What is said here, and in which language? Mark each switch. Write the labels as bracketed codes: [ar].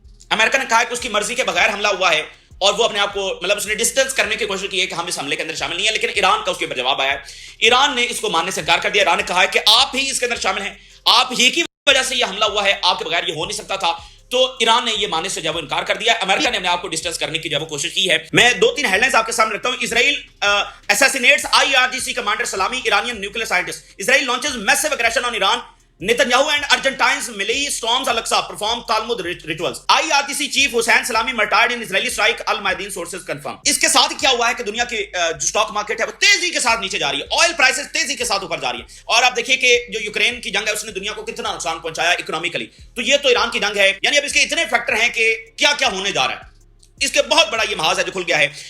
[ur] امریکہ نے کہا ہے کہ اس کی مرضی کے بغیر حملہ ہوا ہے، اور وہ اپنے آپ کو مطلب اس نے ڈسٹنس کرنے کی کوشش کی ہے کہ ہم اس حملے کے اندر شامل نہیں ہیں، لیکن ایران کا اس کے اوپر جواب آیا ہے، ایران نے اس کو ماننے سے انکار کر دیا، ایران نے کہا ہے کہ آپ ہی اس کے اندر شامل ہیں، آپ ہی کی وجہ سے یہ حملہ ہوا ہے، آپ کے بغیر یہ ہو نہیں سکتا تھا۔ تو ایران نے یہ ماننے سے جب انکار کر دیا. امریکہ نے اپنے آپ کو ڈسٹنس کرنے کی جب کوشش کی ہے. میں 2-3 ہیڈ لائنز آپ کے سامنے رکھتا ہوں. [en] Israel assassinates IRGC commander Salami, Iranian nuclear scientist. Israel launches massive aggression on Iran. Netanyahu and Argentines Milley storms Al-Aqsa, perform Talmud rituals. IRGC chief Hussein Salami martyred in Israeli strike, Al-Mayadeen sources confirm. [ur] اس کے ساتھ کیا ہوا ہے کہ دنیا کی جو stock market ہے وہ تیزی کے ساتھ نیچے جا رہی ہے. آئل پرائسز تیزی کے ساتھ اوپر جا رہی ہے. اور آپ دیکھیے کہ جو یوکرین کی جنگ ہے اس نے دنیا کو کتنا نقصان پہنچایا اکنامکلی. تو یہ تو ایران کی جنگ ہے. یعنی اب اس کے اتنے فیکٹر ہیں کہ کیا کیا ہونے جا رہا ہے. اس کے بہت بڑا یہ محاذ ہے جو کھل گیا ہے.